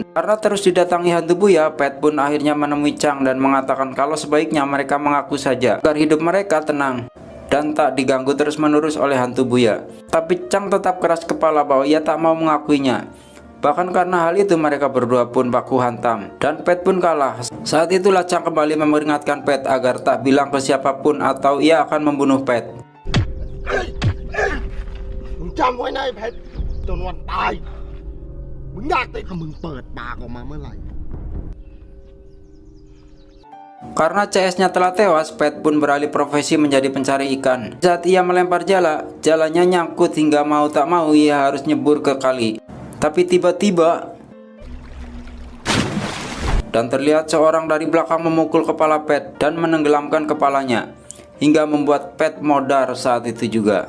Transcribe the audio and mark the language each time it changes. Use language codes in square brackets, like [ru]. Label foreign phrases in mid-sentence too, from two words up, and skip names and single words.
[id] Karena terus didatangi hantu Buya, Pet pun akhirnya menemui Chang dan mengatakan kalau sebaiknya mereka mengaku saja, agar hidup mereka tenang dan tak diganggu terus-menerus oleh hantu Buya. Tapi Chang tetap keras kepala bahwa ia tak mau mengakuinya. Bahkan karena hal itu mereka berdua pun baku hantam dan Pet pun kalah. Saat itulah Chang kembali memperingatkan Pet agar tak bilang ke siapapun atau ia akan membunuh Pet. [th] มึงจำไว้นะไอ้เพชรจนวันตายมึงอยากติดถ้ามึงเปิดปากออกมาเมื่อไหร่ [id] Karena CS-nya telah tewas, Pet pun beralih profesi menjadi pencari ikan. Saat ia melempar jala, jalannya nyangkut hingga mau tak mau ia harus nyebur ke kali. Tapi tiba-tiba dan terlihat seorang dari belakang memukul kepala Pet dan menenggelamkan kepalanya hingga membuat Pet modar saat itu juga.